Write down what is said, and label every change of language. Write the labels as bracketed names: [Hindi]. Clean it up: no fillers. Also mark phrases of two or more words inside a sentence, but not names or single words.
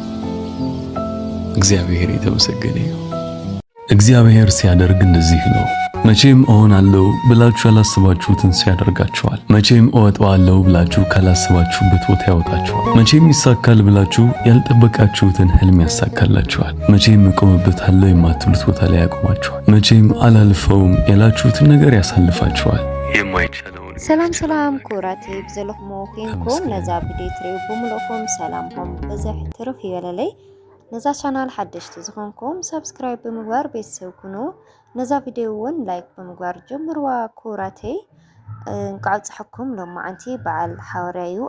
[Amharic] እግዚአብሔር የተመሰገነ ይሁን። እግዚአብሔር ሲያደርግ እንደዚህ ነው። መቼም እሆናለሁ ብላችሁ ያላሰባችሁትን ሲያደርጋችኋል። መቼም እወጣዋለሁ ብላችሁ ካላሰባችሁበት ቦታ ያወጣችኋል። መቼም ይሳካል ብላችሁ ያልጠበቃችሁትን ህልም ያሳካላችኋል። መቼም እቆምበታለሁ የማትሉት ቦታ ላይ ያቆማችኋል። መቼም አላልፈውም ያላችሁትን ነገር ያሳልፋችኋል። የማይቻለውን [Tigrinya] ሰላም ኩራቴ ብዘለኹም ኮይንኩም ነዛ ቪድዮ ትሪኡ ብምልኡኩም ሰላምኩም በዝሕ ትርፍ ይበለለይ። ነዛ ቻናል ሓደሽቲ ዝኾንኩም ሰብስክራይብ ብምግባር ቤተሰብ ኩኑ። ነዛ ቪድዮ እውን ላይክ ብምግባር ጀምርዋ ኩራቴ። እንቋዕ ፅሕኩም ሎማዓንቲ በዓል ሓወርያ እዩ